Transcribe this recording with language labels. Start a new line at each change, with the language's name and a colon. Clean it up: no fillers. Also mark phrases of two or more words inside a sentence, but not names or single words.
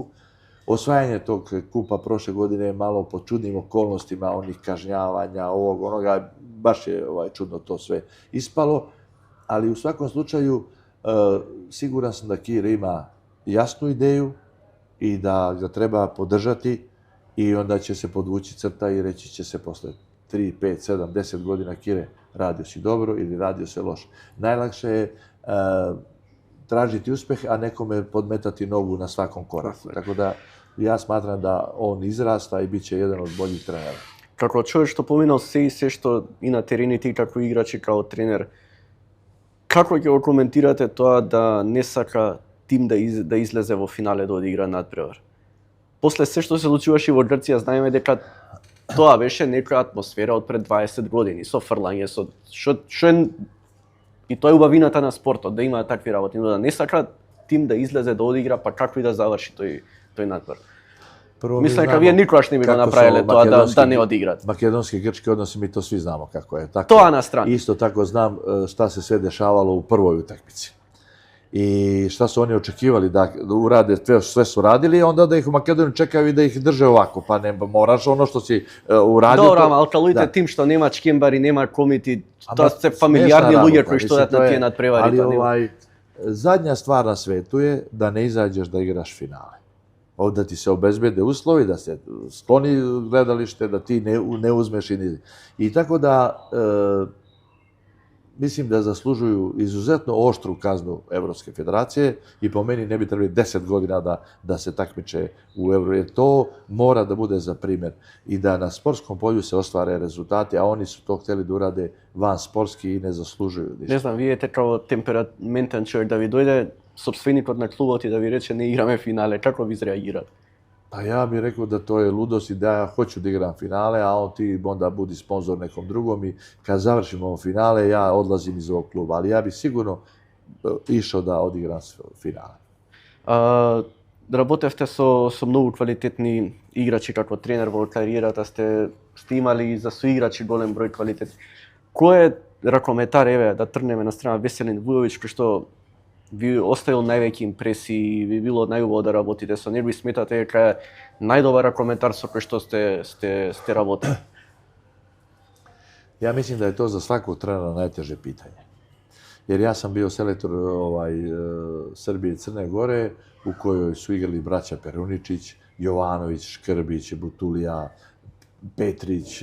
Serbian: Osvajanje tog kupa prošle godine je malo po čudnim okolnostima, onih kažnjavanja, ovog, onoga, baš je čudno to sve ispalo, ali u svakom slučaju siguran sam da Kira ima jasnu ideju i da ga treba podržati i onda će se podvući crta i reći će se posle 3, 5, 7, 10 godina Kire, radio si dobro ili radio se loše. Najlakše je tražiti uspjeh, a nekome podmetati nogu na svakom koraku. Tako da ja smatram da on izrasta i bit će jedan od boljih trenera.
Macedonian: Како човек што поминал се и се што и на терените и како играч и како тренер, како ќе го коментирате тоа да не сака тим да излезе во финале да одигра надпревар? После се што се случуваше во Грција, знаеме дека тоа беше некоја атмосфера од пред 20 години, со фрлање, со што е и тоа е убавината на спортот, да има такви работи, но да не сака тим да излезе да одигра, па како и да заврши тој надпревар. Мислам дека вие никогаш не би го направиле тоа да не одиграт.
Serbian: Makedonski-grčki odnosi, mi to svi znamo kako je. Tako,
Macedonian: Тоа на страна.
Serbian: Isto tako znam šta se sve dešavalo u prvoj utakmici. I šta su oni očekivali da urade, sve su radili, onda da ih u Makedoniji čekaju i da ih drže ovako, pa ne moraš ono što si uradio.
Macedonian: Добро, ама алкалуите тим што нема чкембари, нема комити, тоа се фамилиарни луѓе кои што одат на тие надпревари.
Serbian: Ali zadnja stvar na svetu je da ne izađeš da igraš finale. Da ti se obezbede uslovi, da se skloni gledalište, da ti ne uzmeš i tako da mislim da zaslužuju izuzetno oštru kaznu Evropske federacije i po meni ne bi trebali 10 godina da se takmiče u Euro, jer to mora da bude za primjer i da na sportskom polju se ostvare rezultati, a oni su to hteli da urade van sportski i ne zaslužuju.
Macedonian: Не знам, вие како темпераментен човек да ви дојде сопственикот на клубот и да ви рече не играме финале, како ви изреагират?
Serbian: Pa ja bih rekao da to je ludost i da ja hoću da igram finale, a on ti onda budi sponzor nekom drugom i kad završimo ovo finale ja odlazim iz ovog kluba, ali ja bih sigurno išao da odigram finale.
Macedonian: Работевте со многу квалитетни играчи како тренер во кариерата, сте имали за соиграчи голем број квалитет. Кој е ракометар, еве да тргнеме на страна Веселин Вујовиќ, кој што ви оставил највеќе импресии, ви било најубаво да работите со него и сметате дека е најдобар ракометар со кој што сте работили?
Serbian: Ja mislim da je to za svakog trenera najteže pitanje. Jer ja sam bio selektor Srbije i Crne Gore, u kojoj su igrali braća Peruničić, Jovanović, Škrbić, Butulija, Petrić.